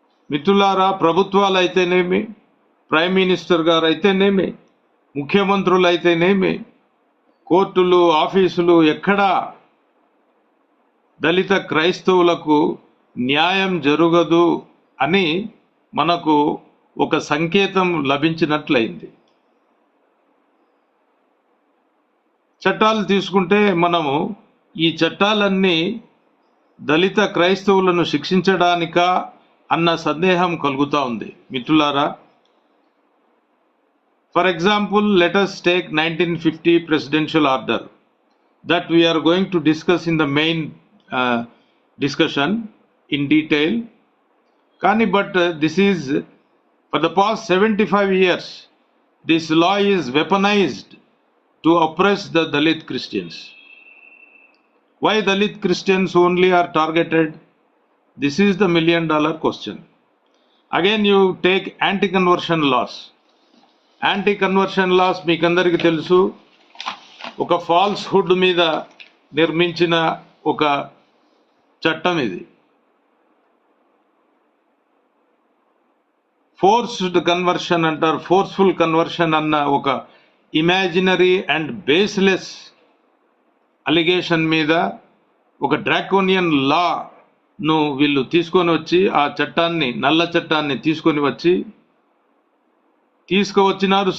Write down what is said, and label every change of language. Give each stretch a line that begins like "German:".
Telugu: మిత్రులారా, ప్రభుత్వాలు అయితేనేమి, ప్రైమ్ మినిస్టర్ గారు అయితేనేమి, ముఖ్యమంత్రులు అయితేనేమి, కోర్టులు ఆఫీసులు ఎక్కడా దళిత క్రైస్తవులకు న్యాయం జరగదు అని మనకు ఒక సంకేతం లభించినట్లయింది. చట్టాలు తీసుకుంటే మనము ఈ చట్టాలన్నీ దళిత క్రైస్తవులను శిక్షించడానికా అన్న సందేహం కలుగుతూ ఉంది మిత్రులారా.
English: For example, let us take 1950 presidential order that we are going to discuss in the main discussion in detail. Kani, but this is for the past 75 years, this law is weaponized to oppress the Dalit Christians. Why Dalit Christians only are targeted? This is the $1 million question. Again, you take anti-conversion laws.
Telugu: Anti-conversion laws మీకందరికీ తెలుసు, ఒక falls hood మీద నిర్మించిన ఒక చట్టం ఇది. Forced conversion అంటారు, forceful conversion అన్న ఒక ఇమాజినరీ అండ్ బేస్లెస్ అలిగేషన్ మీద ఒక డ్రాకోనియన్ లాను వీళ్ళు తీసుకొని వచ్చి, ఆ చట్టాన్ని, నల్ల చట్టాన్ని తీసుకువచ్చినారు.